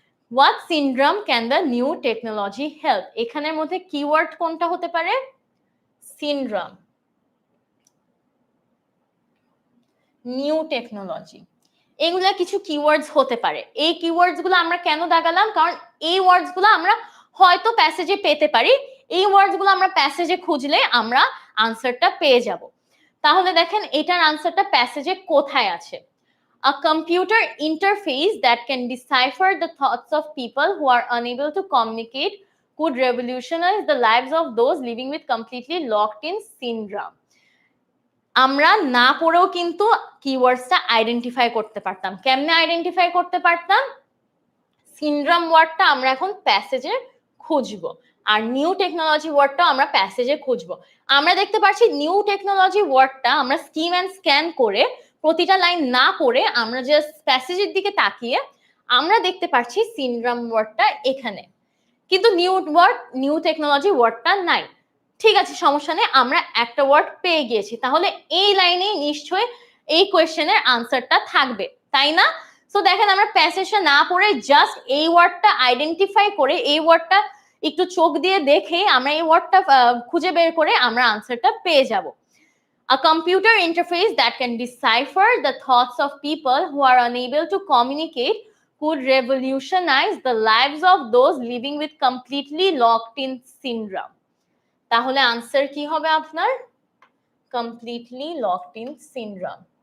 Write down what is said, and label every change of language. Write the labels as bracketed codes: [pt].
[en] What syndrome can the new technology help? [bn] এখানের মধ্যে keyword কোনটা হতে পারে? সিনড্রোম, নিউ টেকনোলজি, এগুলা কিছু কিওয়ার্ডস হতে পারে। এই কিওয়ার্ডস গুলো আমরা কেন দাগালাম? কারণ এই ওয়ার্ডস গুলো আমরা হয়তো প্যাসেজে পেতে পারি, এই ওয়ার্ডস গুলো আমরা প্যাসেজে খুঁজলে আমরা আনসারটা পেয়ে যাব। তাহলে দেখেন, এটার আনসারটা প্যাসেজে কোথায় আছে? [en] A computer interface that can decipher the thoughts of people who are unable to communicate could revolutionize the lives of those living with completely locked in syndrome. [bn] আমরা না পড়েও কিন্তু কিওয়ার্ডসটা আইডেন্টিফাই করতে পারতাম। কেমনে আইডেন্টিফাই করতে পারতাম? সিনড্রোম ওয়ার্ডটা আমরা এখন প্যাসেজে খুঁজবো, আর নিউ টেকনোলজি ওয়ার্ডটা আমরা প্যাসেজে খুঁজবো। আমরা দেখতে পাচ্ছি নিউ টেকনোলজি ওয়ার্ডটা আমরা স্কিম এন্ড স্ক্যান করে প্রতিটা লাইন না পড়ে আমরা জাস্ট প্যাসেজের দিকে তাকিয়ে আমরা দেখতে পাচ্ছি সিনড্রোম ওয়ার্ডটা এখানে, কিন্তু নিউ টেকনোলজি ওয়ার্ডটা নাই। ঠিক আছে, সমস্যা নেই, আমরা একটা ওয়ার্ড পেয়ে গিয়েছি, তাহলে এই লাইনে নিশ্চয়ই এই কোয়েশ্চেনের আনসারটা থাকবে, তাই না? সো দেখেন, আমরা প্যাসেজটা না পড়ে জাস্ট এই ওয়ার্ডটা আইডেন্টিফাই করে এই ওয়ার্ডটা একটু চোখ দিয়ে দেখেই আমরা এই ওয়ার্ডটা খুঁজে বের করে আমরা আনসারটা পেয়ে যাব। [en] A computer interface that can decipher the thoughts of people who are unable to communicate could revolutionize the lives of those living with completely locked in syndrome. [bn] তাহলে আনসার কি হবে আপনার? [en] Completely locked in syndrome.